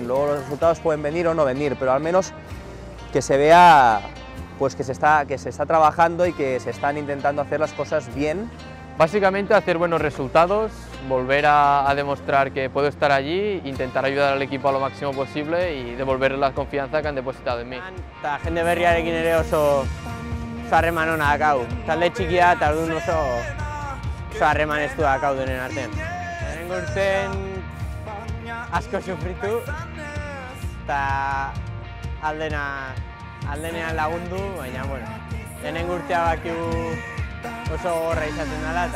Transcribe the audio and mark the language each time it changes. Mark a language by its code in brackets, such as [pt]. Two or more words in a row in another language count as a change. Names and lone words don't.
[es] Luego los resultados pueden venir o no venir, pero al menos que se vea pues que se está trabajando y que se están intentando hacer las cosas bien. Básicamente hacer buenos resultados, volver a demostrar que puedo estar allí, intentar ayudar al equipo a lo máximo posible y devolverles la confianza que han depositado en mí. [eu] Eta jende berriarekin ere oso harreman ona dakau. Talde txikia eta orduan oso harreman estua dakau denen artean. Lehenengo urtean asko sufritu eta aldenean lagundu, baina lehenengo urtea bakigu oso gorra izaten dela eta